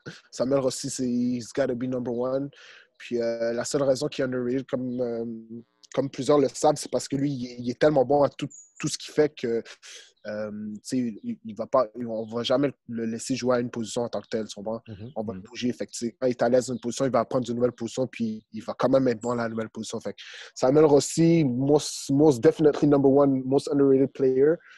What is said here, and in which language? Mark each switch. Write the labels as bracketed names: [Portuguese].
[English] Samuel Rossi, he's gotta be number one. [French] Puis la seule raison qu'il est underrated, comme plusieurs le savent, c'est parce que lui, il est tellement bon à tout ce qu'il fait que il va pas, on ne va jamais le laisser jouer à une position en tant que tel. On va le bouger. Fait que, quand il est à l'aise dans une position, il va prendre une nouvelle position, puis il va quand même être bon à la nouvelle position. Fait que [English] Samuel Rossi, most definitely number one, most underrated player.